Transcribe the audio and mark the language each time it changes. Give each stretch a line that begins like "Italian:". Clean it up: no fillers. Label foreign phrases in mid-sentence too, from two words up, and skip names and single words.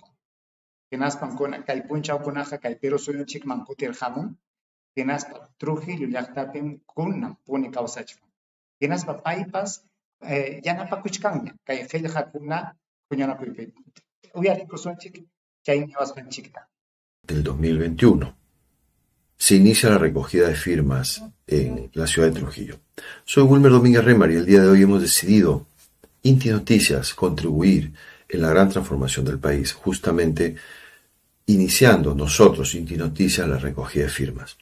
Quechua: Hinaspan kay punchawkunaqa kay Perú suyunchikman kutirqamun hinaspa Trujillo llaqtapim kunan puni kawsachkan. Hinaspa paypas yanapakuchkanña kay qillqakuna huñunakuypi. Uyarikusunchik chay niwasqanchikta.
Spanish: Del 2021 se inicia la recogida de firmas en la ciudad de Trujillo. Soy Wilmer Domínguez Remar y el día de hoy hemos decidido, Inti Noticias, contribuir en la gran transformación del país, justamente iniciando nosotros, Inti Noticias, la recogida de firmas.